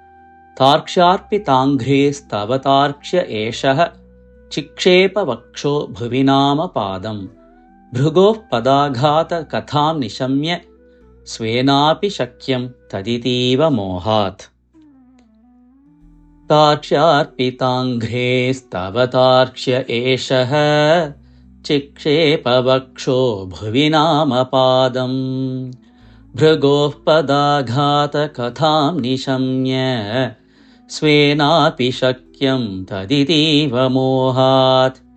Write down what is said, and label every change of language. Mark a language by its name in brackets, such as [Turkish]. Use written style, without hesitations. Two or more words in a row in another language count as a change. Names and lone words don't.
[Sanskrit] താർക്ഷ്യാർപിതാംഘ്രേസ്തവ താർക്ഷ്യ ഏഷഃ. ചിക്ഷേപ വക്ഷോ ഭുവി നാമ പാദം. ഭൃഗോഃ പദാഘാത കഥാം നിശമ്യ. സ്വേനാപി ശക്യം തദിതീവ മോഹാത്. तार्क्ष्यार्पिताङ्घ्रेस्तव तार्क्ष्य एषः चिक्षेपवक्षो भुवि नामपादम् भृगोः पदाघातकथां निशम्य स्वेनापि शक्यं तदितीव मोहात्